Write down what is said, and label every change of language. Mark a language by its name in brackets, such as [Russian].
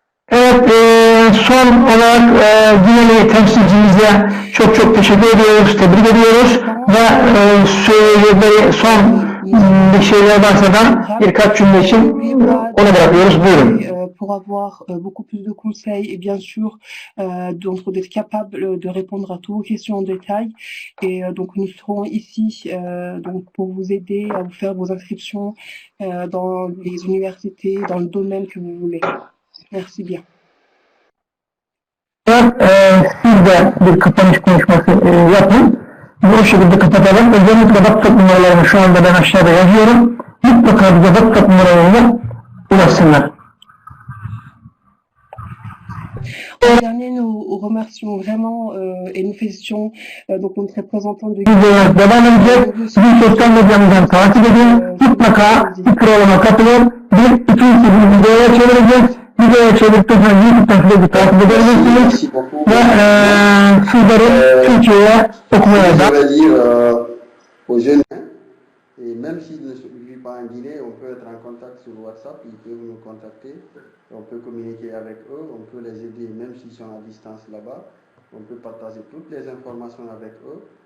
[Turkish] Evet, son olarak yine temsilcimize çok teşekkür ediyoruz, tebrik ediyoruz ve söyleyecekleri son bir şeyler varsa da birkaç cümle için ona bırakıyoruz. Buyurun. [French] Pour avoir beaucoup plus de conseils et bien sûr donc d'être capable de répondre à toutes vos questions en détail et donc nous serons ici donc pour vous aider à vous faire vos inscriptions dans les universités, dans le domaine que vous voulez. Merci bien. [Turkish] Siz de bir kapanış konuşması yapın. Bu şekilde kapatalım. Özellikle WhatsApp numaralarını şu anda ben aşağıda yazıyorum. Mutlaka bize WhatsApp numaralarına ulaşsınlar. [French] En dernier, nous remercions vraiment et nous félicitons donc notre représentant de [Turkish] Videolar devam edecek. Bizim sosyal medyamızdan takip edin. Mutlaka bir programa katılın. Bir ikinci bir videoya çevireceğiz. Videoya çevirdikten sonra YouTube'dan sürekli takip edebilirsiniz [French] Merci beaucoup. [Turkish] ve sizleri Türkçe'ye okumaya da. [French] Je vais dire aux jeunes, et même s'ils ne vivent pas en Guinée, on peut être en contact sur WhatsApp, ils peuvent nous contacter, on peut communiquer avec eux, on peut les aider même s'ils sont à distance là-bas, on peut partager toutes les informations avec eux.